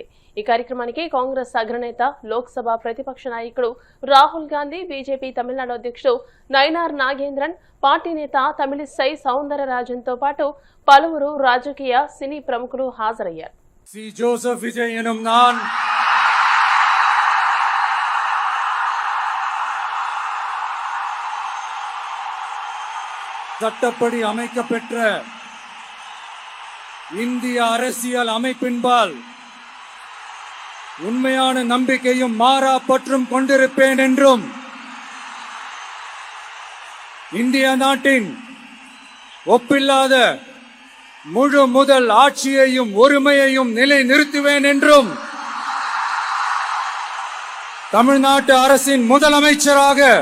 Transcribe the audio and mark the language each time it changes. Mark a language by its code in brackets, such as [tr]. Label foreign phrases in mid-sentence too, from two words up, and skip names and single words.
[te] ఈ కార్యక్రమానికి కాంగ్రెస్ అగ్రనేత, లోక్సభ ప్రతిపక్ష నాయకుడు రాహుల్ గాంధీ, బీజేపీ తమిళనాడు అధ్యక్షుడు నయనార్ నాగేంద్రన్, పార్టీ నేత తమిళిసై సౌందరరాజన్తో పాటు పలువురు రాజకీయ, సినీ ప్రముఖులు హాజరయ్యారు. [ta] జోసెఫ్ విజయ్ ఎనుం நான் சட்டப்படி அமைக்கப்பெற்ற இந்திய அரசியல் அமைப்பின்பால் உண்மையான நம்பிக்கையும் மாறா பற்றும் கொண்டிருப்பேன் என்றும் இந்திய நாட்டின் ஒப்பில்லாத முழு முதல் ஆட்சியையும் ஒருமையையும் நிலைநிறுத்துவேன் என்றும் தமிழ்நாட்டு அரசின் முதலமைச்சராக